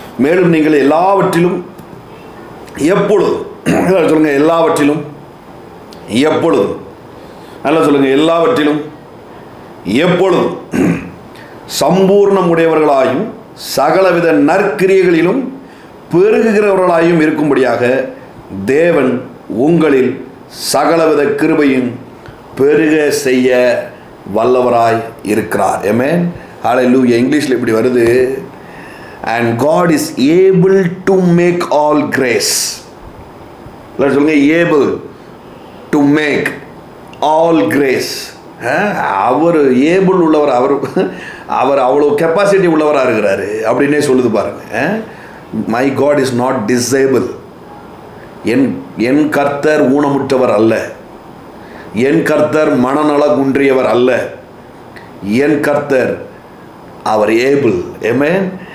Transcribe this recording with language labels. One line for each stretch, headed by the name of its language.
Tamil: மேலும் நீங்கள் எல்லாவற்றிலும் எப்பொழுதும், சொல்லுங்கள், எல்லாவற்றிலும் எப்பொழுதும், நல்லா சொல்லுங்கள், எல்லாவற்றிலும் எப்பொழுதும் சம்பூர்ணம் உடையவர்களாயும் சகலவித நற்கிரியைகளிலும் பெருகுகிறவர்களாயும் இருக்கும்படியாக தேவன் உங்களில் சகலவித கிருபையும் பெருக செய்ய வல்லவராய் இருக்கிறார். ஆமென். ஹல்லேலூயா. இங்கிலீஷில் இப்படி வருது,
English: and God is able to make all grace.
Tamil: சொல்லுங்க,
English: able to make all grace.
Tamil: Our able உள்ளவர், அவர் அவ்வளோ கெப்பாசிட்டி உள்ளவராக இருக்கிறாரு அப்படின்னே சொல்லுது பாருங்க.
English: My God is not disable.
Tamil: என் கர்த்தர் ஊனமுற்றவர் அல்ல, என் கர்த்தர் மனநல குன்றியவர் அல்ல, என் கர்த்தர் அவர் ஏபிள். ஆமென்.